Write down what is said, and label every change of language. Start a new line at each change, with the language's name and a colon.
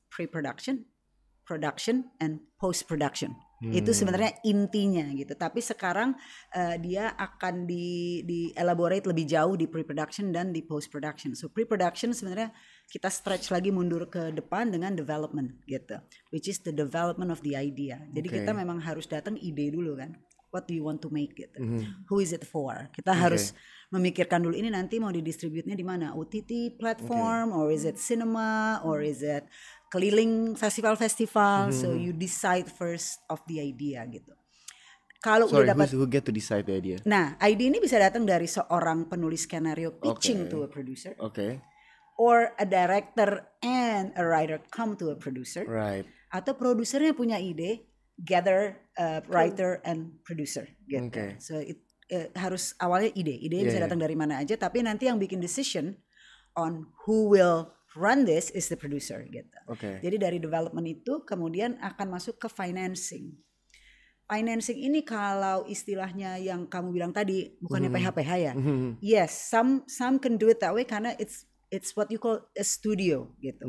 English: pre-production, production, and post-production.
Indonesian: Itu sebenarnya intinya gitu. Tapi sekarang dia akan di elaborate lebih jauh di pre-production dan di post-production.
English: So pre-production sebenarnya kita stretch lagi mundur ke depan dengan development gitu, which is the development of the idea. Jadi kita memang harus datang ide dulu kan. What do you want to make gitu? Who is it for?
Indonesian: Kita harus memikirkan dulu ini nanti mau didistributnya di mana?
English: OTT platform, or is it cinema, or is it keliling festival-festival? So you decide first of the idea gitu. Kalau udah dapat, who get to decide the idea?
Indonesian: Nah, ide ini bisa datang dari seorang penulis skenario pitching to a producer.
English: Or a director and a writer come to a producer. Right.
Indonesian: Atau produsernya punya ide, gather writer and producer gitu. So harus awalnya ide bisa datang dari mana aja, tapi nanti yang bikin decision on who will run this is the producer gitu. Jadi dari development itu kemudian akan masuk ke financing. Financing ini kalau istilahnya yang kamu bilang tadi bukannya PH-PH ya.
English: Yes, some can do it that way karena it's what you call a studio gitu.